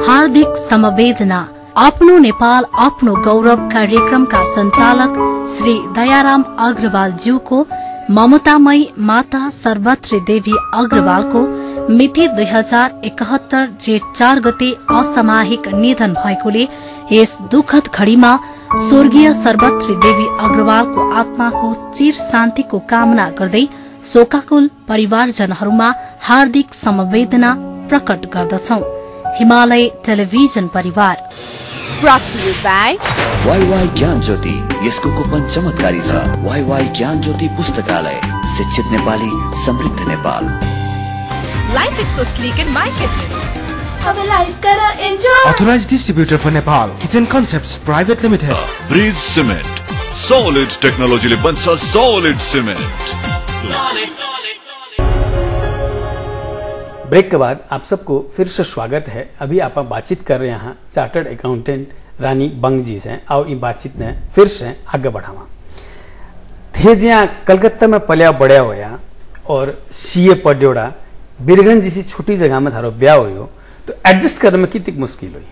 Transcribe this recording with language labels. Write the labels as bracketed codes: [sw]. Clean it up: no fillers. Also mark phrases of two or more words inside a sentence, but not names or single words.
[ne] हार्दिक समवेदना आफ्नो नेपाल आफ्नो गौरव कार्यक्रमका संचालक श्री दयाराम अग्रवाल ज्यूको ममतामयी माता सर्वत्री देवी अग्रवालको मिति 2071 जेठ 4 गते असामयिक निधन भएकोले यस दुखद घड़ीमा स्वर्गीय सर्वत्री देवी अग्रवालको आत्माको चिर शान्तिको कामना गर्दै शोकाकुल परिवारजनहरूमा हार्दिक समवेदना प्रकट गर्दछौं। हिमालय टेलिभिजन परिवार [en] Brought to you by [ne] वाईवाई ज्ञान ज्योति, यसको कुपन चमत्कारी छ। वाईवाई ज्ञान ज्योति पुस्तकालय, शिक्षित नेपाली, समृद्ध नेपाल। [en] Life is so sleek in my kitchen. [hi] अब लाइफ करा एन्जॉय। [en] Authorized distributor for Nepal, Kitchen Concepts Private Limited. [ne] ब्रिज सिमेन्ट, [en] solid technology [ne] बन्छ [en] solid cement. [hi] ब्रेक के बाद आप सबको फिर से स्वागत है। अभी आप बातचीत कर रहे हैं [en] chartered accountant [hi] रानी बंग जी से। [mwr] आओ ये बातचीत ने फिर से आगे बढ़ावा। थे ज्या कलकत्ता में पलिया बढ़िया होया और सीए पढ़्योड़ा बीरगंज जैसी छोटी जगह में थारो ब्याह हो तो एडजस्ट करने में कितनी मुश्किल हुई?